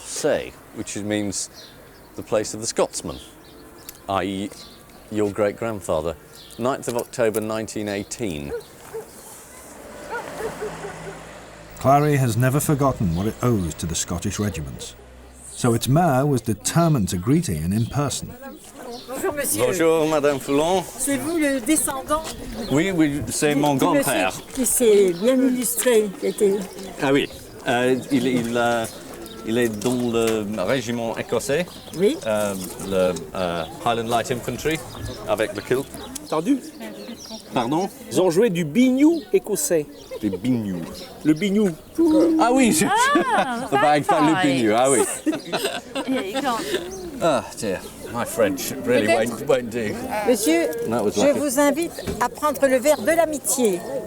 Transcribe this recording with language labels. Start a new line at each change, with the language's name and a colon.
English: Écossais, which means the place of the Scotsman, i.e. your great-grandfather. 9th of October 1918. Clary has never forgotten what it owes to the Scottish regiments, so its mayor was determined to greet Ian in person.
French: Bonjour, monsieur. Bonjour, Madame Foulon. C'est vous le descendant? Oui, oui, c'est mon grand-père. Qui s'est bien illustré, qui était... Ah oui, il est dans le régiment écossais, oui. Le Highland Light Infantry, avec le Kilt. Entendu? Pardon? Ils ont joué du biniou écossais. Du biniou. Le biniou. Ah oui,
English: the
French: le bagpipe, le biniou, ah oui.
English: Yeah, you can't. Ah dear, my French really won't do.
French: Monsieur,
English: That was
French: je
English: lucky.
French: vous invite à prendre le verre de l'amitié.